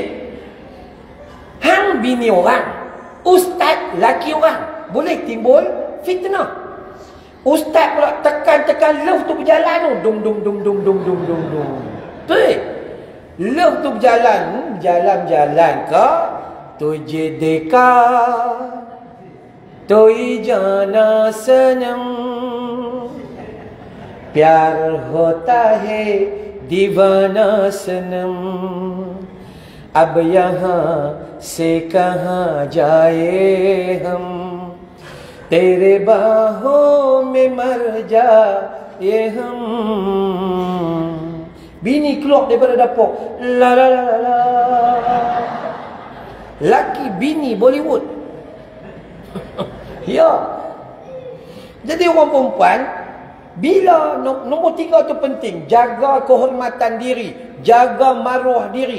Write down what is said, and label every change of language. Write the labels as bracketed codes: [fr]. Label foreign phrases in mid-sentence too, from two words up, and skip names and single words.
[ms] Hang bini orang, ustaz laki orang, boleh timbul fitnah. Ustaz pula tekan love tu berjalan tu. [hi] Dum. [ms] Betul. Love tu berjalan ke [hi] तुझे देखा तो ही जाना सनम प्यार होता है दीवाना सनम अब यहाँ से कहाँ जाए हम तेरे बाहों में मर जाए हम. [ms] Bini keluar daripada dapur, la. Laki bini Bollywood. Ya. Jadi orang perempuan, bila nombor 3 tu penting, jaga kehormatan diri, jaga maruah diri.